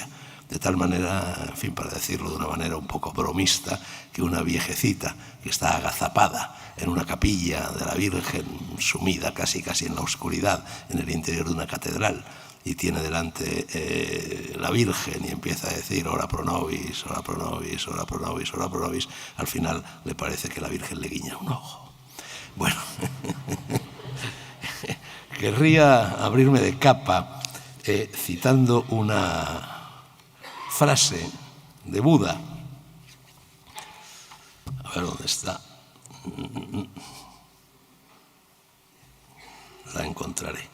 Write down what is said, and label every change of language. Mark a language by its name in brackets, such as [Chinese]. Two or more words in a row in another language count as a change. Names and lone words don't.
[Spanish] De tal manera, en fin, para decirlo de una manera un poco bromista, que una viejecita que está agazapada en una capilla de la Virgen, sumida casi en la oscuridad en el interior de una catedral, y tiene delante la Virgen y empieza a decir [Latin] ora pro nobis, ora pro nobis, ora pro nobis, ora pro nobis, [Spanish] al final le parece que la Virgen le guiña un ojo. Bueno, querría abrirme de capa citando una frase de Buda. A ver dónde está. La encontraré.